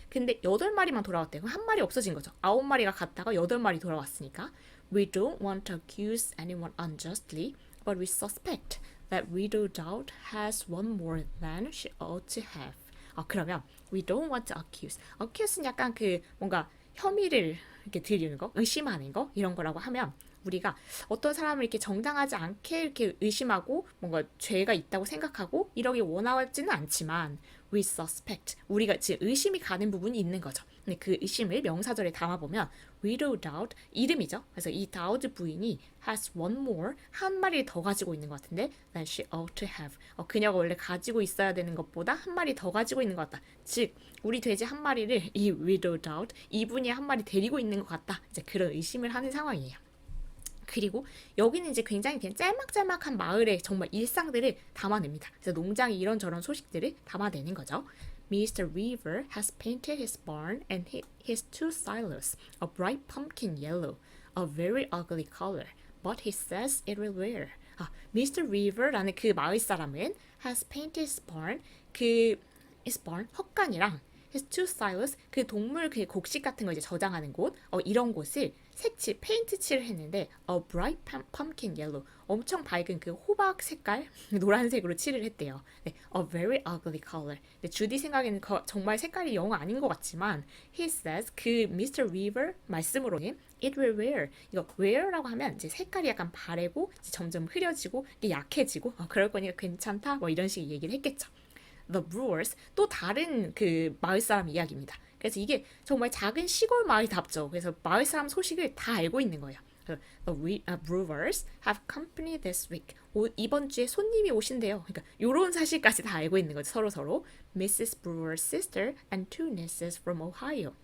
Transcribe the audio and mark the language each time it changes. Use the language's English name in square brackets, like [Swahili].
[Korean] 근데 8마리만 돌아왔대요. 그럼 한 마리 없어진 거죠. 9마리가 갔다가 8마리 돌아왔으니까 [English] We don't want to accuse anyone unjustly, but we suspect that Widow Dowd has one more than she ought to have. [Korean] 그러면 [English] we don't want to accuse. [Korean] accuse는 약간 그 뭔가 혐의를 이렇게 드리는 거, 의심하는 거 이런 거라고 하면 우리가 어떤 사람을 이렇게 정당하지 않게 이렇게 의심하고 뭔가 죄가 있다고 생각하고 이러기 원하지는 않지만 [English] we suspect [Korean] 우리가 지금 의심이 가는 부분이 있는 거죠. 근데 그 의심을 명사절에 담아보면 Widow Dowd 이름이죠. 그래서 이 다우드 부인이 [English] has one more [Korean] 한 마리를 더 가지고 있는 것 같은데 [English] than she ought to have [Korean] 그녀가 원래 가지고 있어야 되는 것보다 한 마리 더 가지고 있는 것 같다. 즉 우리 돼지 한 마리를 이 Widow Dowd 이분이 한 마리 데리고 있는 것 같다. 이제 그런 의심을 하는 상황이에요. 그리고 여기는 이제 굉장히 그냥 짤막짤막한 마을의 정말 일상들을 담아냅니다. 그래서 농장의 이런저런 소식들을 담아내는 거죠. [English] Mr. Weaver has painted his barn and his two silos a bright pumpkin yellow, a very ugly color, but he says it will wear. Mr. [Korean] Weaver라는 그 마을 사람은 [English] has painted his barn, his barn, [Korean] 헛간이랑 [English] his two silos, [Korean] 그 동물 그 곡식 같은 거 이제 저장하는 곳, 이런 곳을 색칠, 페인트 칠을 했는데 [English] a bright pumpkin yellow, [Korean] 엄청 밝은 그 호박 색깔, 노란색으로 칠을 했대요. 네, [English] a very ugly color. [Korean] 네, 주디 생각에는 정말 색깔이 영 아닌 것 같지만 [English] he says, [Korean] 그 Mr. [English] Weaver [Korean] 말씀으로는 [English] it will wear. [Korean] 이거 wear라고 하면 이제 색깔이 약간 바래고 이제 점점 흐려지고 이게 약해지고 그럴 거니까 괜찮다 뭐 이런 식의 얘기를 했겠죠. The Brewers 또 다른 그 마을 사람 이야기입니다. 그래서 이게 정말 작은 시골 마을답죠. 그래서 마을 사람 소식을 다 알고 있는 거예요. [English] The Brewers have company this week. [Korean] 이번 주에 손님이 오신대요. 그러니까 이런 사실까지 다 알고 있는 거죠. 서로. Mrs. [English] Brewer's sister and two nieces from Ohio.